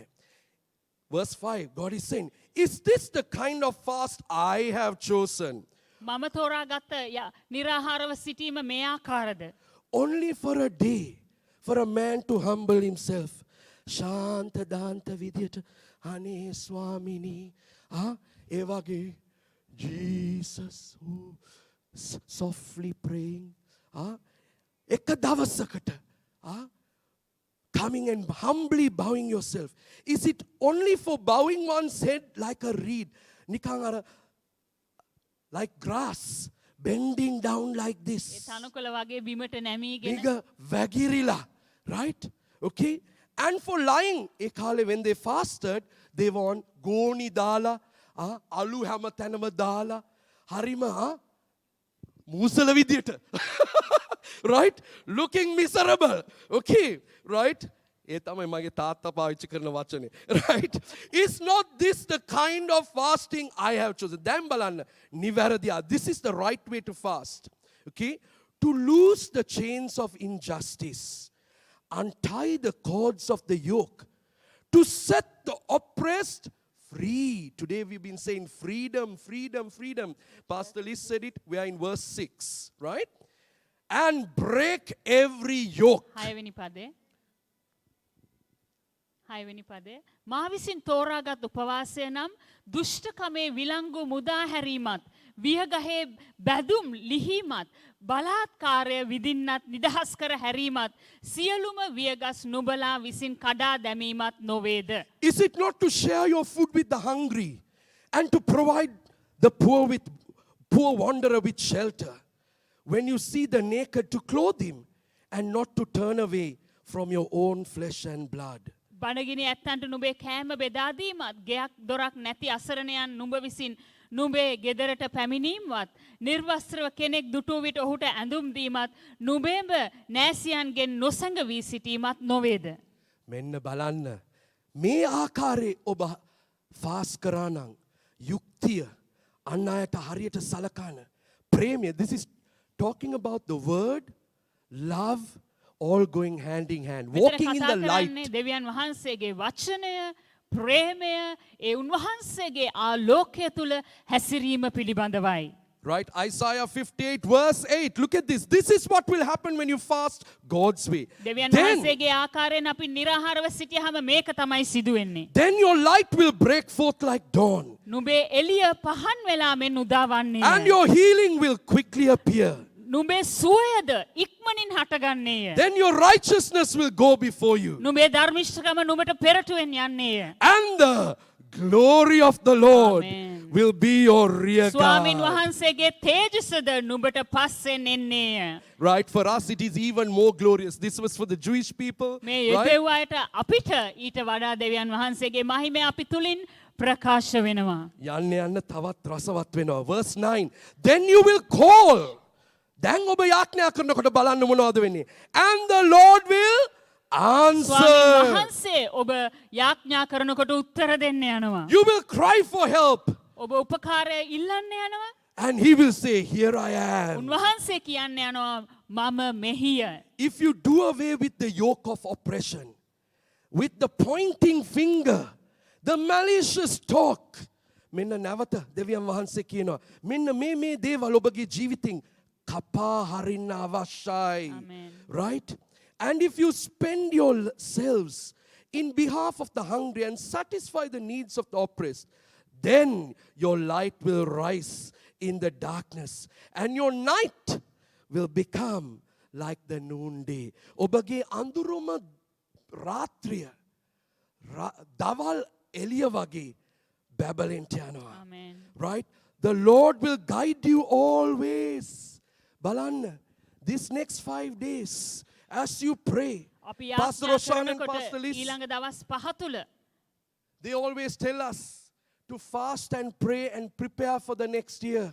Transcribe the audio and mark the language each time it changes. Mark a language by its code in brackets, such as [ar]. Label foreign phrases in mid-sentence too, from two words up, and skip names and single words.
[en] Verse 5 God is saying, is this the kind of fast I have chosen? [si] මම තෝරාගත්ත නිරාහාරව සිටීම මේ ආකාරද? [en] Only for a day, for a man to humble himself. [si] ශාන්ත දාන්ත විදියට අනේ ස්වාමිනී ඒ වගේ [en] Jesus who softly praying [si] එක දවසකට [en] coming and humbly bowing yourself. Is it only for bowing one's head like a reed [si] නිකන් අර [en] like grass bending down like this [si] ඒ තනකොළ වගේ බිමට නැමීගෙන නික වැගිරිලා [en] right okay and for lying [si] ඒ කාලේ [en] when they fasted they want [si] ගෝණි දාලා අලු හැම තැනම දාලා හරිම මූසල විදියට [en] right looking miserable okay right [si] ඒ තමයි මගේ තාත්තා පාවිච්චි කරන වචනේ. [en] Right? Is not this the kind of fasting I have chosen? [si] දැන් බලන්න නිවැරදියා. [en] This is the right way to fast. Okay? To loose the chains of injustice. Untie the cords of the yoke. To set the oppressed free. Today we've been saying freedom, freedom, freedom. Pastor Liz said it. We are in verse 6. Right? And break every yoke. [si] හයවෙනි පදේ. හයවෙනි පදේ. මා විසින් තෝරාගත් උපවාසය නම් දුෂ්ටකමේ විලංගු මුදා හැරීමත් වියගහේ බැදුම් ලිහිමත් බලාත්කාරය විදින්නත් නිදහස් කර හැරීමත් සියලුම වියගස් නුඹලා විසින් කඩා දැමීමත් නොවේද? [en] Is it not to share your food with the hungry and to provide the poor wanderer with shelter? When you see the naked, to clothe him and not to turn away from your own flesh and blood. [si] බණගිනි ඇත්තන්ට නුඹේ කෑම බෙදා දීමත් ගෙයක් දොරක් නැති අසරණයන් නුඹ විසින් නුඹේ ගෙදරට පැමිණීමවත් නිර්වස්ත්‍රව කෙනෙක් දුටු විට ඔහුට ඇඳුම් දීමත් නුඹේම නෑසියන්ගෙන් නොසඟවී සිටීමත් නොවේද? මෙන්න බලන්න මේ ආකාරයේ ඔබ ෆාස් කරා නම් යුක්තිය අන් අයට හරියට සලකන ප්‍රේමය. [en] This is talking about the word, love, all going hand in hand, walking in the light. [si] දෙවියන් වහන්සේගේ වචනය, ප්‍රේමය, ඒ උන්වහන්සේගේ ආලෝකය තුල හැසිරීම පිළිබඳවයි. [en] Right? Isaiah 58 verse 8. Look at this. This is what will happen when you fast God's way. [si] දෙවියන් වහන්සේගේ ආකාරයෙන් අපි නිරාහාරව සිටියාම මේක තමයි සිදු වෙන්නේ. [en] Then your light will break forth like dawn. [si] නුඹේ එළිය පහන් වෙලා මෙන් උදාවන්නේ. [en] And your healing will quickly appear. [si] නුඹේ සුවයද ඉක්මනින් හටගන්නේය. [en] Then your righteousness will go before you. [si] නුඹේ ධර්මිෂ්ඨකම නුඹට පෙරටුවෙන් යන්නේය. [en] And the glory of the Lord Amen. will be your rear [si] ස්වාමින් [en] guard. [si] වහන්සේගේ තේජසද නුඹට පස්සෙන් එන්නේය. [en] Right? For us it is even more glorious. This was for the Jewish people. [si] මේ [en] Right? [si] යුදෙව් අයට අපිට ඊට වඩා දෙවියන් වහන්සේගේ මහිමය අපි තුලින් ප්‍රකාශ වෙනවා. යන්න යන්න තවත් රසවත් වෙනවා. [en] Verse 9. Then you will call. [si] දැන් ඔබ යාඥා කරනකොට බලන්න මොනවද වෙන්නේ? [en] And the Lord will answer. [si] ස්වාමීන් වහන්සේ ඔබ යාඥා කරනකොට උත්තර දෙන්න යනවා. [en] You will cry for help. [si] ඔබ උපකාරය ඉල්ලන්න යනවා. [en] And he will say, here I am. [si] උන්වහන්සේ කියන්න යනවා මම මෙහිය. [en] If you do away with the yoke of oppression, with the pointing finger, the malicious talk, [si] මෙන්න නැවත දෙවියන් වහන්සේ කියනවා මෙන්න මේ දේවල් ඔබගේ ජීවිතින් කපා හරින්න අවශ්‍යයි. [en] Amen. Right? And if you spend yourselves in behalf of the hungry and satisfy the needs of the oppressed, then your light will rise in the darkness and your night will become like the noonday. [si] ඔබගේ අඳුරම රාත්‍රිය දවල් එළිය වගේ බැබලෙන්ට යනවා. [en] Amen. Right? The Lord will guide you always. Balan, this next 5 days, as you pray, [si] අපි [en] Pastor [si] යාඥා [en] Roshan and [si] කරනකොට [en] Pastor Liz, [si] ඊළඟ දවස් 5 තුල [en] they always tell us to fast and pray and prepare for the next year.